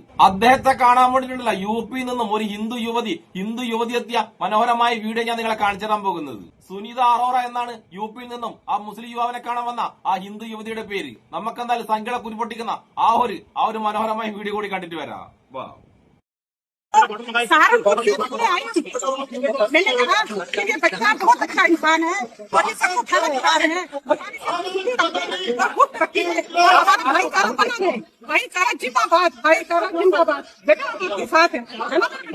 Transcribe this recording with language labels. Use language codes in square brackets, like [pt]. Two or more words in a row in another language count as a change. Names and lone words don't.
[ml] അദ്ദേഹത്തെ കാണാൻ വേണ്ടിയിട്ടുണ്ടല്ല UP നിന്നും ഒരു ഹിന്ദു യുവതി എത്തിയ മനോഹരമായ വീഡിയോ ഞാൻ നിങ്ങളെ കാണിച്ചു തരാൻ പോകുന്നത്. സുനിത അറോറ എന്നാണ് UP നിന്നും ആ മുസ്ലിം യുവാവിനെ കാണാൻ വന്ന ആ ഹിന്ദു യുവതിയുടെ പേര്. നമുക്കെന്തായാലും സംഖ്യകളെ കുരിപ്പൊട്ടിക്കുന്ന ആ ഒരു മനോഹരമായ വീഡിയോ കൂടി കണ്ടിട്ട് വരാം. വാ. [hi] सहारनपुर की आई थी। मैंने कहा कि ये बच्चा बहुत अच्छा इंसान है और ये सबको खाना खिला रहे हैं और बहुत पक्की है और हमारा भाईचारा बना है। भाईचारा जिंदाबाद, भाईचारा जिंदाबाद। बेटा आपके साथ है ना बेटा?